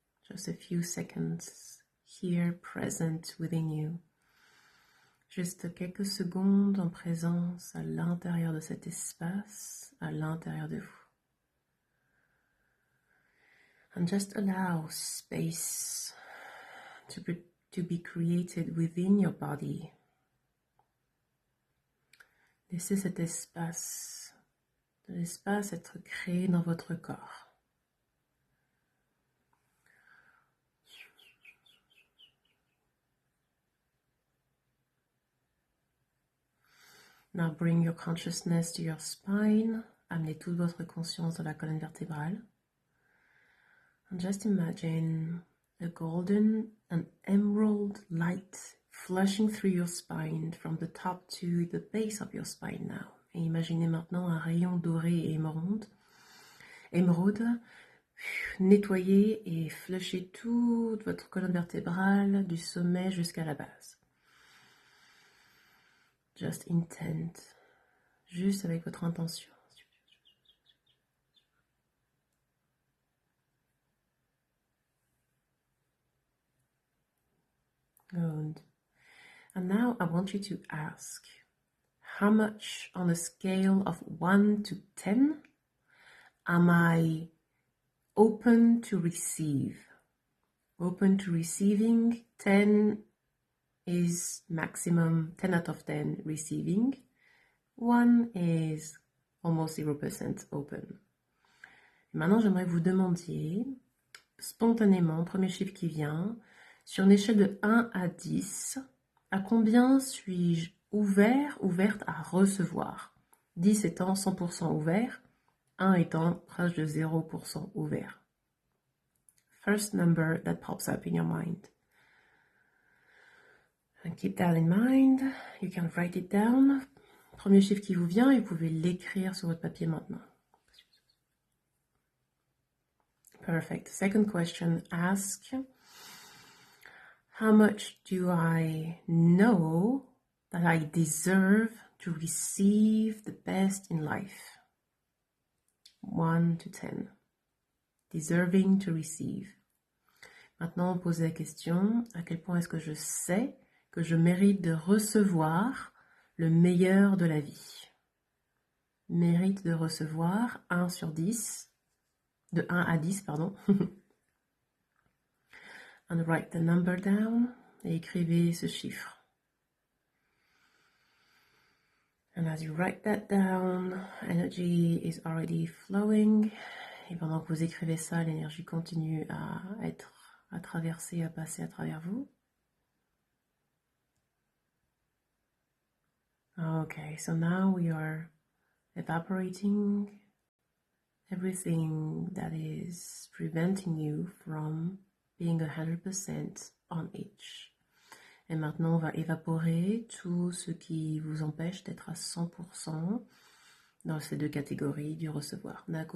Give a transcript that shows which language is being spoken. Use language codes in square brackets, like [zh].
[en] Just a few seconds here present within you. [fr] Juste quelques secondes en présence à l'intérieur de cet espace, à l'intérieur de vous. [en] And just allow space to be created within your body. [fr] Laissez cet espace, de l'espace être créé dans votre corps. [en] Now bring your consciousness to your spine. [fr] Amenez toute votre conscience dans la colonne vertébrale. [en] And just imagine a golden and emerald light flushing through your spine from the top to the base of your spine now. [fr] Et imaginez maintenant un rayon doré et émeraude, nettoyer et flusher toute votre colonne vertébrale du sommet jusqu'à la base. [en] Just intent, [fr] juste avec votre intention. [en] Good. And now I want you to ask, how much on a scale of 1 to 10 am I open to receive? Open to receiving, 10 is maximum, 10 out of 10 receiving. 1 is almost 0% open. [fr] Et maintenant, j'aimerais que vous demandiez, spontanément, premier chiffre qui vient, sur une échelle de 1 à 10, à combien suis-je ouverte à recevoir? 10 étant 100% ouvert, 1 étant proche de 0% ouvert. [en] First number that pops up in your mind. And keep that in mind. You can write it down. [fr] Premier chiffre qui vous vient, et vous pouvez l'écrire sur votre papier maintenant. [en] Perfect. Second question, ask, how much do I know that I deserve to receive the best in life? 1 to 10. Deserving to receive. [fr] Maintenant, posez la question, à quel point est-ce que je sais que je mérite de recevoir le meilleur de la vie? Mérite de recevoir 1 sur 10. De 1 à 10, pardon. [en] And write the number down. [fr] Et écrivez ce chiffre. [en] And as you write that down, energy is already flowing. [fr] Et pendant que vous écrivez ça, l'énergie continue à traverser, à passer à travers vous. [en] Okay, so now we are evaporating everything that is preventing you from being 100% on each. [fr] Et maintenant, on va évaporer tout ce qui vous empêche d'être à 100% dans ces deux catégories du recevoir.